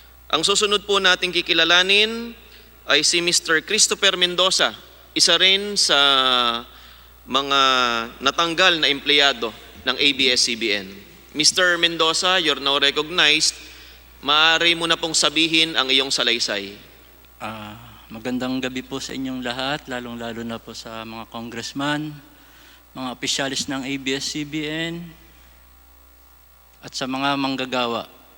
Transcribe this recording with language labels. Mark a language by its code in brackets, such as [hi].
[tl] Ang susunod po nating kikilalanin ay si Mr. Christopher Mendoza, isa rin sa mga natanggal na empleyado ng ABS-CBN. [en] Mr. Mendoza, you're now recognized. [tl] Maaari mo na pong sabihin ang iyong salaysay. Magandang gabi po sa inyong lahat, lalong-lalo na po sa mga congressman, mga opisyalis ng ABS-CBN, at sa mga manggagawa.